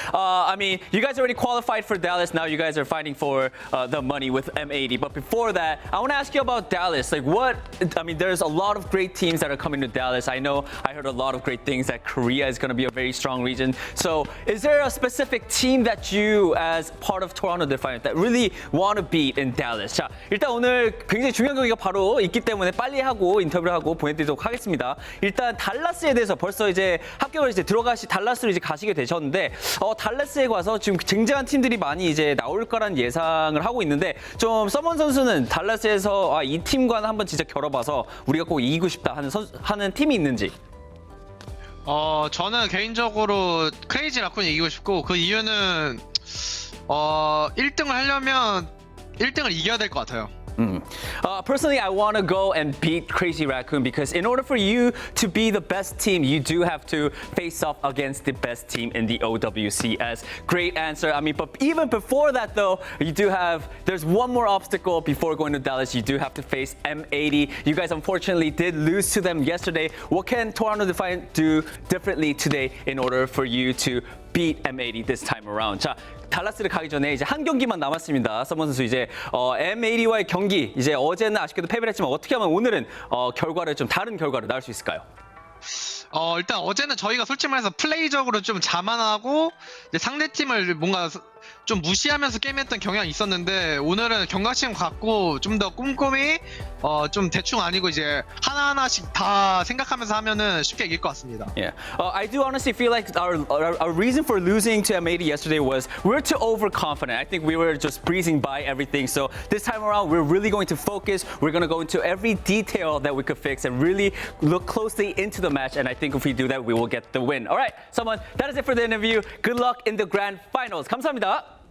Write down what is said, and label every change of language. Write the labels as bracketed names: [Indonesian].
[English] I mean, you guys already qualified for Dallas. Now you guys are fighting for the money with M80. But before that, I want to ask you about Dallas. There's a lot of great teams that are coming to Dallas. I know I heard a lot of great things that Korea is going to be a very strong region. So is there a specific team that you, as part of Toronto Defiant, that really really want to beat in Dallas. [Korean] 자, 일단 오늘 굉장히 중요한 경기가 바로 있기 때문에 빨리 하고 인터뷰를 하고 보내드리도록 하겠습니다. 일단 달라스에 대해서 벌써 이제 합격을 이제 달라스로 이제 가시게 되셨는데 달라스에 가서 지금 굉장한 팀들이 많이 이제 나올 거란 예상을 하고 있는데 좀 서먼 선수는 달라스에서 이 팀과는 한번 진짜 겨뤄봐서 우리가 꼭 이기고 싶다 하는 팀이 있는지. 저는 개인적으로 크레이지 라쿤이 이기고 싶고 그 이유는 1등을 하려면 1등을 이겨야 될 것 같아요. [English] Personally, I want to go and beat Crazy Raccoon because in order for you to be the best team, you do have to face off against the best team in the OWCS. Great answer. I mean, but even before that, though, there's one more obstacle before going to Dallas. You do have to face M80. You guys unfortunately did lose to them yesterday. What can Toronto Defiant do differently today in order for you to beat M80 this time around? [Korean] 자, 달라스를 가기 전에 이제 한 경기만 남았습니다. 서먼 선수 이제 M80와의 경기 이제 어제는 아쉽게도 패배를 했지만 어떻게 하면 오늘은 결과를 좀 다른 결과를 낳을 수 있을까요? 일단 어제는 저희가 솔직히 말해서 플레이적으로 좀 자만하고 이제 상대팀을 뭔가 좀 무시하면서 게임했던 경향이 있었는데 오늘은 경각심 갖고 좀 더 꼼꼼히 좀 대충 아니고 이제 하나하나씩 다 생각하면서 하면은 쉽게 이길 것 같습니다. [English] Yeah, I do honestly feel like our reason for losing to M80 yesterday was we're too overconfident. I think we were just breezing by everything. So this time around, we're really going to focus. We're going to go into every detail that we could fix and really look closely into the match. And I think if we do that, we will get the win. All right, someone, that is it for the interview. Good luck in the grand finals. [Korean] 감사합니다.